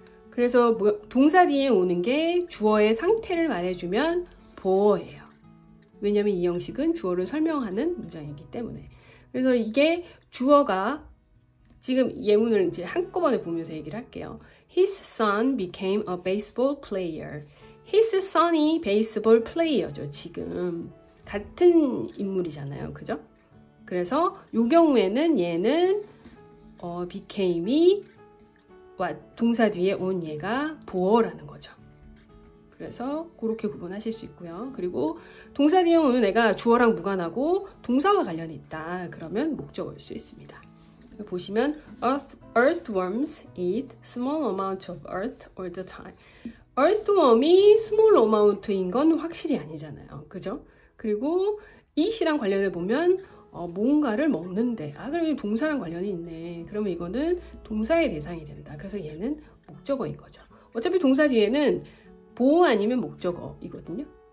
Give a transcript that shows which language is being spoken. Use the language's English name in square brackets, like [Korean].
[Korean] 그래서 동사 뒤에 오는 게 주어의 상태를 말해주면 보어예요. 왜냐하면 이 형식은 주어를 설명하는 문장이기 때문에. 그래서 이게 주어가 지금 예문을 이제 한꺼번에 보면서 얘기를 할게요. [English] His son became a baseball player. [Korean] His son이 베이스볼 플레이어죠. 지금 같은 인물이잖아요. 그죠? 그래서 이 경우에는 얘는 became이 동사 뒤에 온 얘가 보어라는 거죠. 그래서 그렇게 구분하실 수 있고요. 그리고 동사 뒤에 오는 애가 주어랑 무관하고 동사와 관련이 있다. 그러면 목적어일 수 있습니다. 보시면 [English] earthworms eat small amount of earth all the time. [Korean] earthworm이 small amount인 건 확실히 아니잖아요. 그죠? 그리고 eat이랑 관련을 보면 뭔가를 먹는데 그럼 동사랑 관련이 있네. 그러면 이거는 동사의 대상이 된다. 그래서 얘는 목적어인 거죠. 어차피 동사 뒤에는 보어 아니면 목적어이거든요.